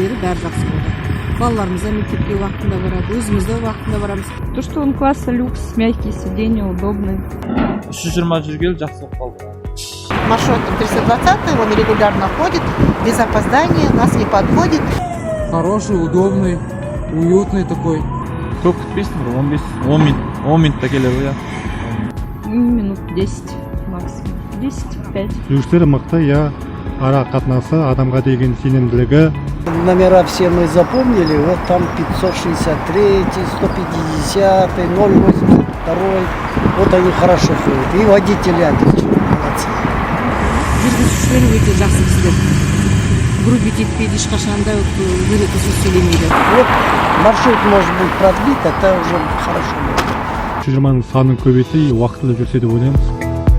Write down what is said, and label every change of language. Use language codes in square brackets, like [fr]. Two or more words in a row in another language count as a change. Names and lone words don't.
[kk] бәрі жақсы болды. Балаларымыз да мектепке уақытында барады, өзіміз де уақытында барамыз. [ru] То, что он класса люкс, мягкие сиденья, удобный. [kk] 320 жүргелі жақсы болып қалды. [ru] Маршрут 320, он регулярно ходит, без опоздания, нас не подводит. Хороший, удобный, уютный такой. [kk] Көп күтпейсің, 10 минутта келеді, я. [ru] Минут 10 максимум. 10-5. [kk] Жүргіштері мықты, я ара қатынасы, адамға деген сенімділігі. [ru] Номера все мы запомнили, вот там 563, 150, 082, вот они хорошо ходят. И водители отлично, молодцы. [kk] Жүргізушілер өте жақсы кісілер. Грубить етпейді, ешқашанда дөрекі сөз сөйлемейді. [ru] Вот маршрут может быть продлит, это уже хорошо будет. [kk] Шежірманың санын көбейсе, уақытылы жүрсе деп ойлаймыз.